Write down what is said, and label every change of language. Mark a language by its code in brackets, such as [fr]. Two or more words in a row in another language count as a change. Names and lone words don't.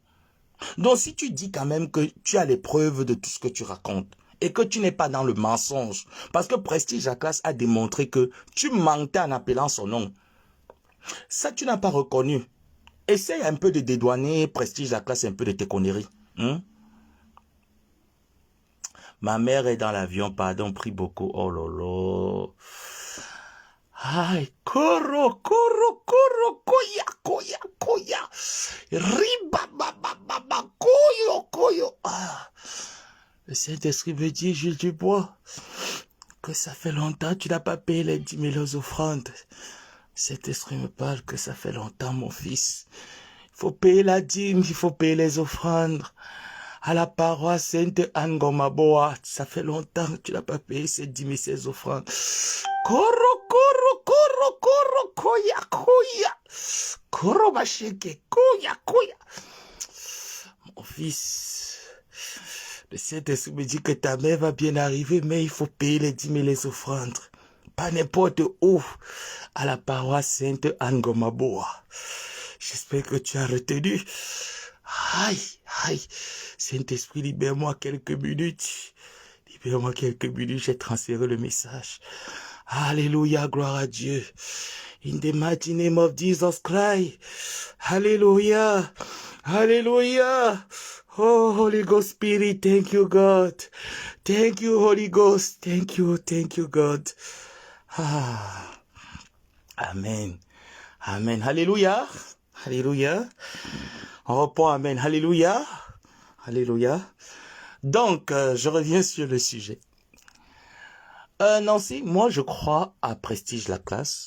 [fr] Donc si tu dis quand même que tu as les preuves de tout ce que tu racontes, et que tu n'es pas dans le mensonge, parce que Prestige Atlas a démontré que tu mentais en appelant son nom. Ça, tu n'as pas reconnu. Essaye un peu de dédouaner Prestige Atlas un peu de tes conneries. Hein? Ma mère est dans l'avion, pardon, prie beaucoup. Oh lolo. Aïe, koro, koro, koro, koya, koya, koya. Riba, ba, koyo, koyo. Ah. Le Saint-Esprit me dit, Jules Dubois, que ça fait longtemps que tu n'as pas payé les 10 000 aux offrandes. Cet esprit me parle que ça fait longtemps, mon fils. Il faut payer la dîme, il faut payer les offrandes. À la paroisse Sainte Anne Gomaboa, ça fait longtemps que tu n'as pas payé ces 10 000, ces offrandes. Koro, koro, koro, koro, koya, koya. Koro, macheke, koya, koya. Mon fils, le Saint-Esprit me dit que ta mère va bien arriver, mais il faut payer les 10 000, les offrandes. Pas n'importe où, à la paroisse Sainte Anne Gomaboa. J'espère que tu as retenu. Aïe, aïe. Saint-Esprit, libère-moi quelques minutes. Libère-moi quelques minutes, j'ai transféré le message. Alléluia, gloire à Dieu. [en] In the mighty name of Jesus Christ. [fr] Alléluia. Alléluia. [en] Oh, Holy Ghost Spirit, thank you, God. Thank you, Holy Ghost. Thank you, God. [fr] Ah. Amen. Amen. Alléluia. Alléluia. On reprend Amen. Alléluia. Alléluia. Donc, je reviens sur le sujet. Nancy, moi je crois à Prestige la classe.